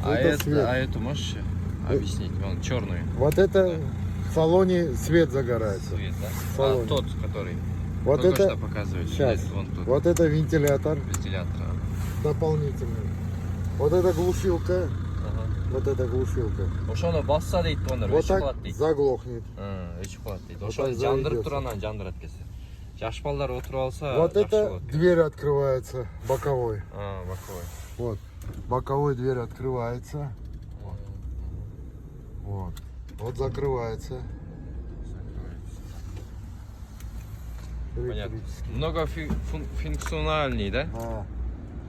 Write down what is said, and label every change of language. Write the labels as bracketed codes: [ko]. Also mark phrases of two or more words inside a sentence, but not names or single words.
[ru] Эту можешь объяснить? Вон, черную. Вот это в салоне свет загорается. Свет, да? Салоне. Тот, который. Вот только это что показывает. сейчас. Вон тут. Вот это вентилятор. Вентилятор. Дополнительный. Вот это глушилка. Вот это глушилка. [ky] Ошону басса дейт тугандар. [ru] Вот так заглохнет. [ky] Өчүп калат дейт. Ошону жандырып туранан жандырат келсе. Жаш балдар отуруп алса. [ru] Вот это дверь открывается боковой. Боковой. Вот. Боковой дверь открывается. Вот. Вот закрывается. Понятно. Многофункциональный, да?